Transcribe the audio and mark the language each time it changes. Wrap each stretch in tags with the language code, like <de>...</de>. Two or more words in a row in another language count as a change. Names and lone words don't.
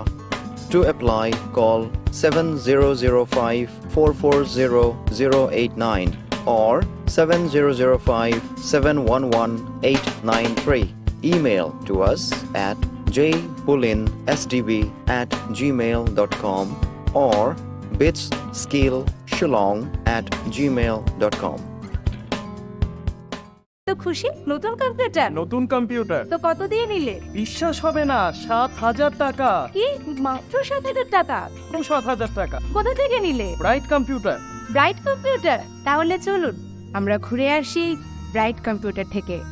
<en>To apply, call 7005-440-089 or 7005-711-893. Email to us at jpulinsdb@gmail.com or bitsskillshillong@gmail.com.</en> <bn>তো খুশি নতুন কম্পিউটার? নতুন কম্পিউটার তো কত দিয়ে নিলে? বিশ্বাস হবে না, ৭,০০০ টাকা। কি মাত্র ৭,০০০ টাকা? ৭,০০০ টাকা। কোথা থেকে নিলে? ব্রাইট কম্পিউটার। ব্রাইট কম্পিউটার? তাহলে চলুন আমরা ঘুরে আসি ব্রাইট কম্পিউটার থেকে।</bn>